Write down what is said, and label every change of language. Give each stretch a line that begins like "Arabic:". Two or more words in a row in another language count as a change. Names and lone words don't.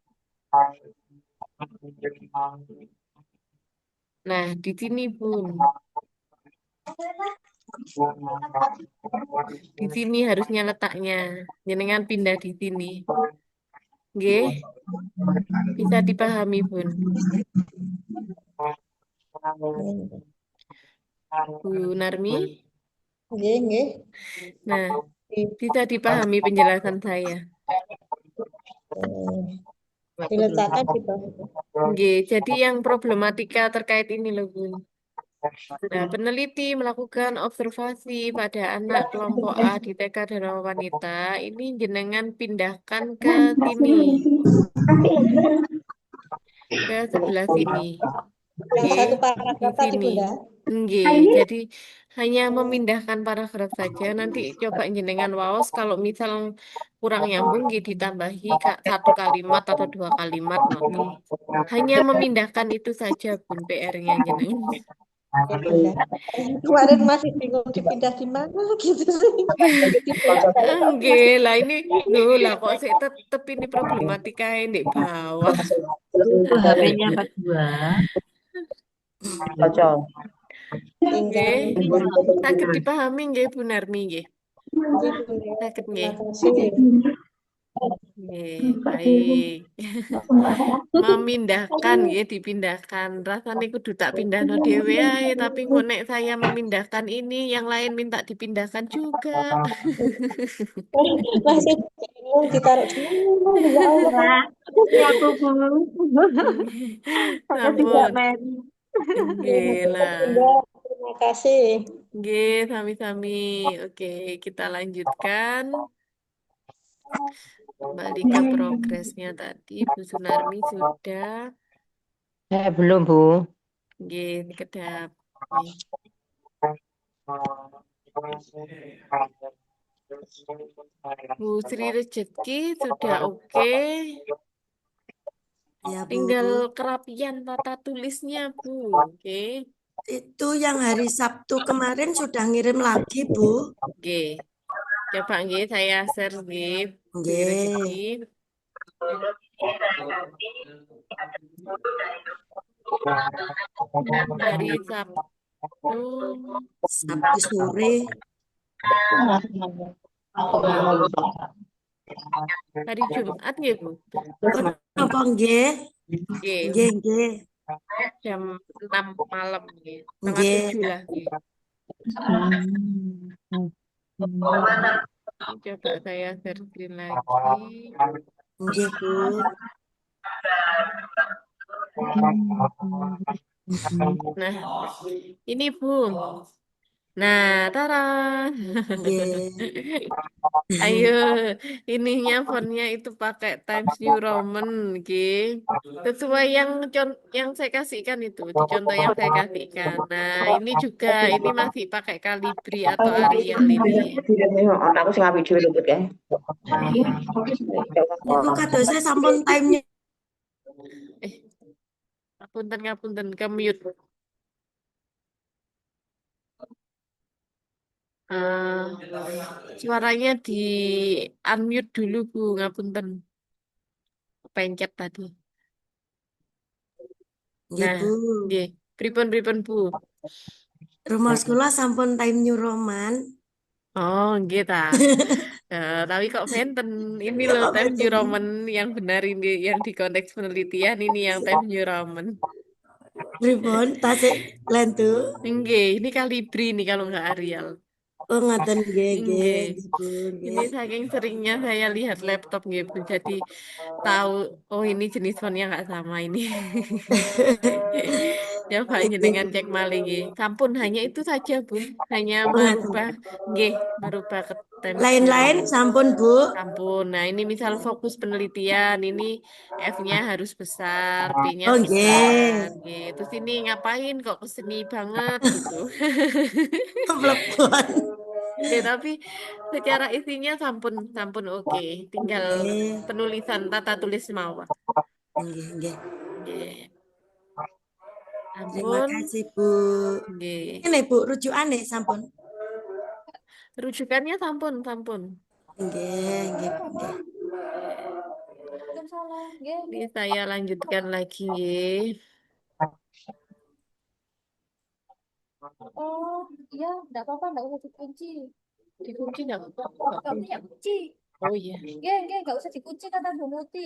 Indonesian: Nah, di sini Bun. Di sini harusnya letaknya. Jenengan pindah di sini. Nggih, bisa dipahami, Bun. Bu Narmi? Nggih, nggih. Nah, bisa dipahami penjelasan saya. Diletakkan di bawah. Nggih, jadi yang problematika terkait ini loh, Bun. Nah, peneliti melakukan observasi pada anak kelompok A di TK dan wanita. Ini jenengan pindahkan ke sini, ke sebelah sini. Yang Oke, satu di paragraf tadi, sini. Bunda. Nggih, jadi hanya memindahkan paragraf saja. Nanti coba
Javanese: jenengan waos
Indonesian: kalau misal kurang nyambung nggih ditambahi Kak, satu kalimat atau dua kalimat ngoten. Hanya memindahkan itu saja Bun PR-nya jenengan. Oke, Bunda. Kemarin masih bingung dipindah di mana gitu sih. Dibolak-balik tapi Nggih, masih lah ini lho lah kok sih tetep ini problematika di bawah. Itu HP-nya kedua. Cocok. tinggal Nggih, saged dipahami nggih Bu Narmi nggih. ini Bunda. Saged Terima nggih. kasih. Nggih, baik. Memindahkan nggih dipindahkan.
Javanese: Rasane kudu tak pindahno dhewe ae,
Indonesian: tapi kok nek saya memindahkan ini yang lain minta dipindahkan juga. Masih bingung ditaruh di mana ya Allah. Ini aku Bu. Saya tidak Sampun. merit. Nggih lah. Bunda, terima kasih.
Javanese: Nggih, sami-sami.
Indonesian: Oke, kita lanjutkan. Kembali ke progresnya tadi, Bu Sunarmi sudah. Saya belum, Bu. Nggih, kedap. Nggih. Bu Sri Rezeki sudah oke. Ya, Bu. Tinggal kerapian tata tulisnya, Bu. Oke. Itu yang hari Sabtu kemarin sudah ngirim lagi, Bu. Oke. Coba nggih saya share nggih, Bu Sri Nggih. Rezeki. Hari Sabtu. Sabtu sore. Hari Jumat nggih, Bu. Apa nggih? Nggih, Nggih, nggih. jam 6 malam nggih. Setengah Nggih. 7 lah nggih. Coba saya
English: share screen
Indonesian: lagi. Nggih, Bu. Nah, ini Bu. Nah, tara. Nggih. Ayo, ininya fontnya itu pakai Times New Roman, nggih. Sesuai yang saya kasihkan itu, di contoh yang saya kasihkan. Nah, ini juga ini masih pakai Calibri atau Arial ini.
Javanese: Aku sing apik dhewe lho, ya. Niku kadosnya sampun time-nya. Ngapunten ke mute.
Indonesian: Suaranya di unmute dulu Bu, ngapunten. Pencet tadi. Nggih, Nah, Bu.
Javanese: nggih. Pripun Bu.
Indonesian: Rumah sekolah sampun time New Roman.
Javanese: Oh, nggih ta.
Indonesian: Tapi kok Venten ini loh Kok Times New benten? Roman yang benar ini yang di konteks penelitian ini yang Times New Roman.
Javanese: Pripun? Tasik lentu.
Indonesian: Nggih, ini Calibri nih kalau nggak Arial.
Javanese: Oh, ngoten nggih, nggih,
Indonesian: Nggih. nggih, Bu. Ini Nggih. saking seringnya saya lihat laptop nggih Bu. Jadi tahu oh ini jenis fontnya nggak sama ini. Coba Nggih, jenengan Bu.
Javanese: cek malih nggih.
Indonesian: Sampun hanya itu saja Bu. Hanya Oh, ngoten. merubah nggih, merubah ke Times New Lain-lain Roman. sampun, Bu. Sampun. Nah, ini misal fokus penelitian, ini F-nya harus besar, P-nya Oh, besar, nggih. gitu. Terus ini ngapain kok keseni banget gitu. Plepon. Ya, tapi secara isinya sampun sampun oke. Tinggal Nggih. penulisan tata tulis mawon. Nggih, nggih. Nggih. Terima Sampun. kasih, Bu. Nggih.
Javanese: Ini, Bu, rujukane sampun.
Indonesian: Rujukannya sampun. Nggih, nggih, nggih. Ini saya lanjutkan lagi nggih. Oh, iya, enggak apa-apa, enggak usah dikunci. Dikunci nggak? Enggak punya kunci. Oh iya. Enggak usah dikunci kata Bu Muti.